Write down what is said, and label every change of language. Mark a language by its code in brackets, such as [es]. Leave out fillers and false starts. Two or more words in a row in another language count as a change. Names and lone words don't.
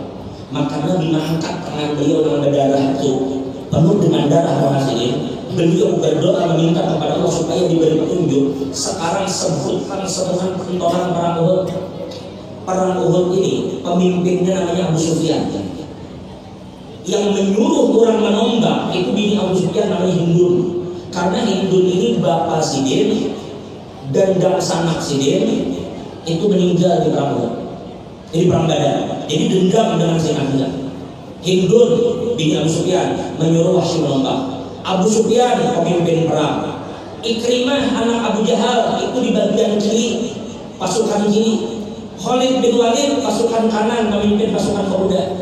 [id] Maka Nabi mengangkat tangan beliau dengan berdarah itu penuh dengan darah orang sini. Beliau berdoa meminta kepada Allah supaya diberi petunjuk. Sekarang sebutkan semuanya penontonan perang Uhud. Perang Uhud ini pemimpinnya namanya Abu Sufyan. Yang menyuruh orang menombak itu bini Abu Sufyan namanya Hindun. Karena Hindun ini bapak Sidin dan sanak Sidin itu meninggal di perang Uhud. Ini perang Badar. Jadi dendam dengan Sayyidina Hamzah. Hindun bin Abu Sufyan menyuruh Wahsy menombak. Abu Sufyan pemimpin perang. Ikrimah anak Abu Jahal itu di bagian kiri pasukan kiri. Khalid bin Walid pasukan kanan memimpin pasukan pemuda.